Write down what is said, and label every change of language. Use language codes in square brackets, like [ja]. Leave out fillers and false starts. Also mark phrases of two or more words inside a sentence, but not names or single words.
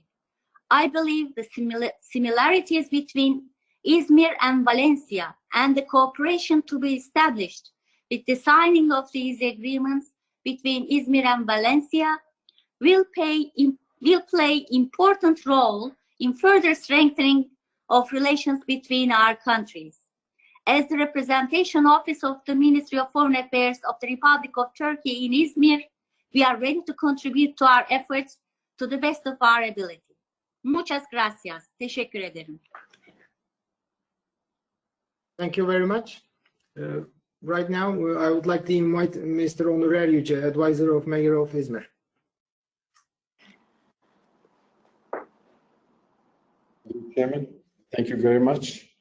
[en] I believe the similarities between İzmir and Valensiya and the cooperation to be established with the signing of these agreements between İzmir and Valensiya will play important role in further strengthening of relations between our countries. As the representation office of the Ministry of Foreign Affairs of the Republic of Turkey in İzmir, we are ready to contribute to our efforts to the best of our ability. [es] Muchas gracias. [tr] Teşekkür ederim. [en] Thank you very much. Right now, I would like to invite Mr. Onur Eryüce, Advisor of Mayor of İzmir. Chairman, thank you very much.